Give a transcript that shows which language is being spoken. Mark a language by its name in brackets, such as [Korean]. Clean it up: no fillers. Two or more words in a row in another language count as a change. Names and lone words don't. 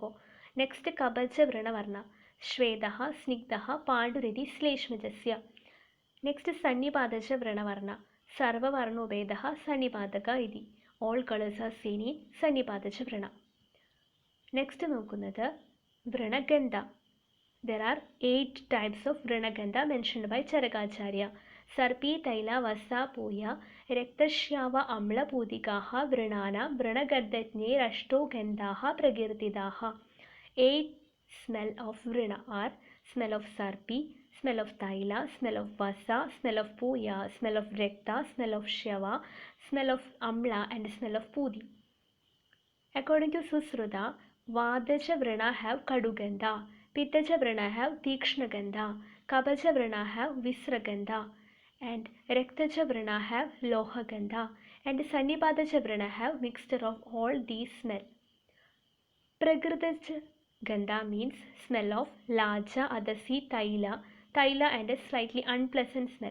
[Sanskrit] നെക്സ്റ്റ് കബജ വൃണവർണ്ണ. ശ്വേതഃ, സ്നിഗ്ധഃ, പാണ്ഡുരിതി ശ്ലേഷ്മജസ്യ. നെക്സ്റ്റ് സന്നിപാതജ വൃണവർണ്ണ. സർവവർണ്ണോഭേദഃ സന്നിപാതക ഇതി. [English] All colours are seen in [Sanskrit] സന്നിപാതജ വൃണ. [Malayalam] നെക്സ്റ്റ് നോക്കുന്നത് വൃണഗന്ധ. [English] There are 8 types of Vranagandha mentioned by Charakacharya. [Sanskrit] Sarpi, Taila, Vasa, Puya, Rektashyava, Amla, Pudikaha, Vranana, Vranagandhatne, Rashto, Gandhaha, Pragirtidaha. [English] 8 smell of Vrana are smell of Sarpi, smell of Taila, smell of Vasa, smell of Puya, smell of Rekta, smell of Shava, smell of Amla and smell of Pudi. According to Susruta, Vadaja Vrana have Kadugandha. Pittaja Vrana have Tikshna Gandha, Kabaja Vrana have Visragandha, and Rektaja Vrana have Loha Gandha, and Sannipadaja Vrana have mixture of all these smell. Prakritaja Gandha means smell of Laja, Adasi, Taila and a slightly unpleasant smell.